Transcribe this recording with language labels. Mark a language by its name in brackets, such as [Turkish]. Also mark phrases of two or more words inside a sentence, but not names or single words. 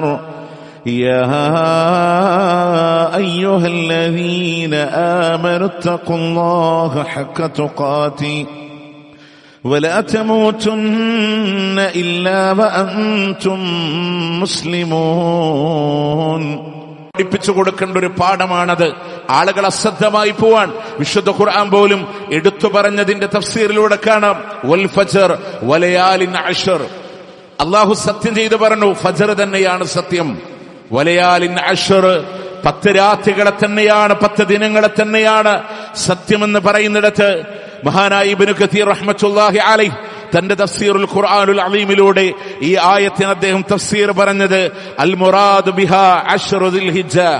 [Arabic] يا أيها الذين آمنوا اتقوا الله حق تقاته ولا تموتن إلا وأنتم مسلمون. [Malayalam] പഠിപ്പിച്ചു കൊടുക്കേണ്ട ഒരു പാഠമാണത്. ആളുകൾ അശ്രദ്ധമായി പോവാൻ വിശുദ്ധ ഖുർആൻ പോലും എടുത്തു പറഞ്ഞതിന്റെ തഫ്സീറിലൂടെ കാണാം. [Arabic] والفجر وليال عشر. [Malayalam] അല്ലാഹു സത്യം ചെയ്തു പറഞ്ഞു, ഫജ്ർ തന്നെയാണ് സത്യം. [Arabic] وليال عشر, [Malayalam] 10 രാത്രികളെ തന്നെയാണ്, 10 ദിനങ്ങളെ തന്നെയാണ് സത്യമെന്ന് പറയുന്നിടത്ത് മഹാനായ ഇബ്നു കസീർ [Arabic] رحمة الله عليه [Malayalam] തന്റെ തഫ്സീറുൽ ഖുർആനുൽ അളീമിലൂടെ ഈ ആയത്തിന് അദ്ദേഹം തഫ്സീർ പറഞ്ഞത് [Arabic] المراد بها عشر ذي الحجة.